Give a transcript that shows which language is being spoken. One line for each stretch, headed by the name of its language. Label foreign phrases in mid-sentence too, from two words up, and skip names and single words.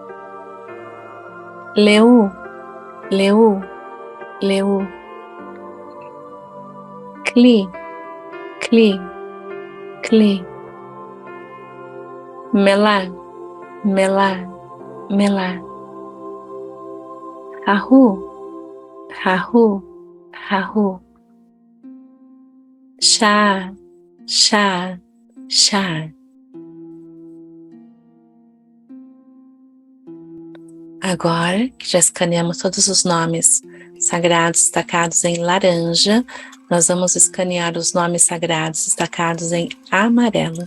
Portuguese: Leu, Leu, Leu. Kli, Kli, Kli. Melá, Melá, Melá. Rahu, Rahu, Rahu. Chá, chá, chá. Agora que já escaneamos todos os nomes sagrados destacados em laranja, nós vamos escanear os nomes sagrados destacados em amarelo.